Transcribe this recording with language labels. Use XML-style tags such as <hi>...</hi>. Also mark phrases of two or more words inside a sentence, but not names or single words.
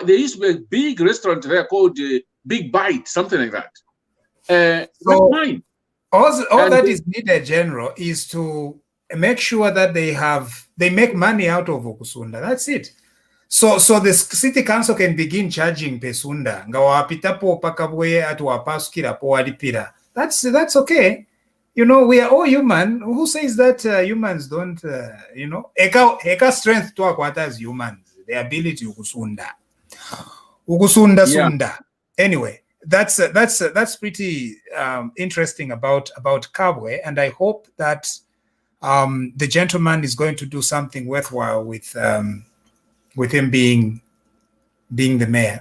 <en>There used to be a big restaurant there called Big Bite, something like that. So fine. All that is needed, General, is to make sure that they make money out of Ukusunda. That's it. So the city council can begin charging pesunda.</en> <bem>Ngawapitapo pakabwe atuwapasukira po walipira.</bem> <en>That's okay. We are all human. Who says that humans don't, eka strength to akwata as humans, the ability ukusunda.</en> <bem>Ukusunda sunda.</bem> <en>Anyway, that's pretty interesting about Kabwe, and I hope that the gentleman is going to do something worthwhile with him being the mayor.</en>